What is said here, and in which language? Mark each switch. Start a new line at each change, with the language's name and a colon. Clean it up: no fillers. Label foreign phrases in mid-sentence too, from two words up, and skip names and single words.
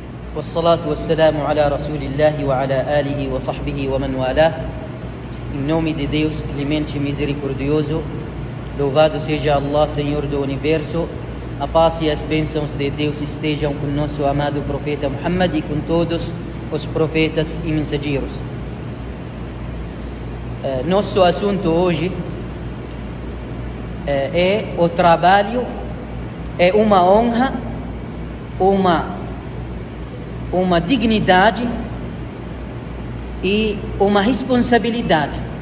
Arabic: والصلاة والسلام على رسول الله وعلى آله وصحبه ومن والاه.
Portuguese: Em nome de Deus, clemente e misericordioso, louvado seja Allah, Senhor do Universo. A paz e as bênçãos de Deus estejam com nosso amado profeta Muhammad e com todos os profetas e mensageiros. Nosso assunto hoje é o trabalho, é uma honra, uma dignidade e uma responsabilidade.